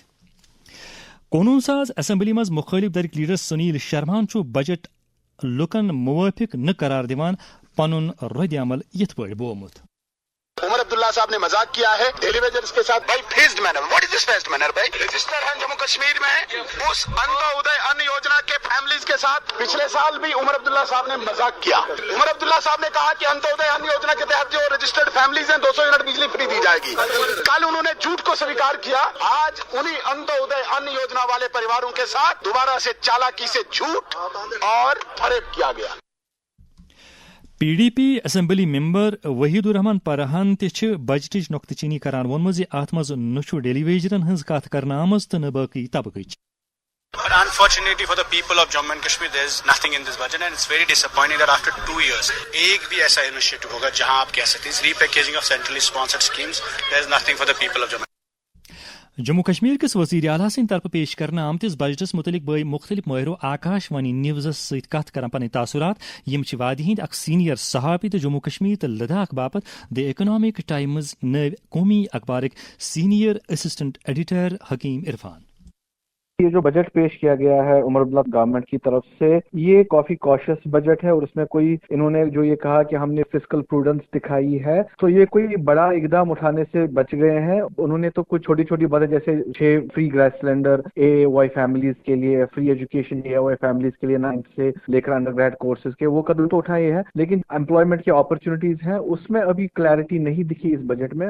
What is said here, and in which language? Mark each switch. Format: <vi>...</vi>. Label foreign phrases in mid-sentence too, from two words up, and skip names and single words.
<ks>قونوٗن ساز اسمبلی منٛز مُخٲلِف دٔرِکۍ لیڈر سنیل شرماہن چھُ بجٹ لُکن موٲفِق نہٕ قرار دِوان پنُن رد عمل یِتھ پٲٹھۍ بوومُت.</ks> <ur>عمر عبداللہ صاحب نے مذاق کیا ہے</ur> <en>daily wagers</en> <ur>کے ساتھ. بھائی</ur> <en>phased manner, what is this phased manner?</en> <ur>بھائی رجسٹر ہے جموں کشمیر میں اس انتودے ان یوجنا کے فیملیز کے ساتھ پچھلے سال بھی عمر عبداللہ صاحب نے مذاق کیا. عمر عبداللہ صاحب نے کہا کہ انتودے ان یوجنا کے تحت جو</ur> <en>registered families</en> <ur>ہیں 200 یونٹ بجلی فری دی جائے گی. کل انہوں نے جھوٹ کو سویکار کیا. آج انہی انتودے ان یوجنا والے پریواروں کے ساتھ دوبارہ سے چالاکی سے جھوٹ اور فریب کیا گیا.</ur> <ks>پی ڈی پی اسمبلی ممبر وحید الرحمان پرہان تہ بجٹٕچ نۄقطہٕ چینی کران ووٚنمُت زِ اتھ منٛز نہ چھُ ڈیلی ویجرن ہٕنٛز کتھ کرنہٕ آمٕژ تہٕ نہ باقٕے طبقٕچ.</ks> <en>But unfortunately for the people of Jammu and Kashmir, there is nothing in this budget, and it's very disappointing that after 2 years,</en> <ur>ایک بھی ایسا initiative ہوگا جہاں آپ کہہ سکتے ہیں</ur> <en>repackaging of centrally sponsored schemes. There is nothing for the people of Jammu.</en> <ks>جموں کشمیر کس وزیر اعلیٰ سٕنٛدِ طرفہٕ پیش کرنہٕ آمتس بجٹس متعلق بٲے مختلف مٲہرو آکاش وانی نیوزس سۭتۍ کتھ کران پنٕنۍ تاثرات. یم چھِ وادی ہٕنٛدۍ اکھ سینئر صحافی تہٕ جموں کشمیر تہٕ لداخ باپت دی اکنامک ٹائمز نٲوۍ قومی اخبارٕکۍ</ks> <en>senior assistant editor</en> <ks>حکیم عرفان.</ks> <ur>یہ جو بجٹ پیش کیا گیا ہے عمر عبداللہ گورنمنٹ کی طرف سے، یہ کافی</ur> <en>cautious budget</en> <ur>ہے، اور اس میں کوئی انہوں نے جو یہ کہا کہ ہم نے</ur> <en>fiscal prudence</en> <ur>دکھائی ہے، تو یہ کوئی بڑا اقدام اٹھانے سے بچ گئے ہیں. انہوں نے تو کچھ چھوٹی چھوٹی باتیں جیسے 6</ur> <en>free gas cylinder</en> <ur>اے وائی فیملیز کے لیے،</ur> <en>free education</en> <ur>اے وائی فیملیز کے لیے 9th سے لے کر</ur> <en>undergrad courses</en> <ur>کے، وہ قدم تو اٹھائے ہیں، لیکن امپلائمنٹ کی اپرچونیٹیز ہیں اس میں ابھی کلیئرٹی نہیں دکھی اس بجٹ میں.</ur>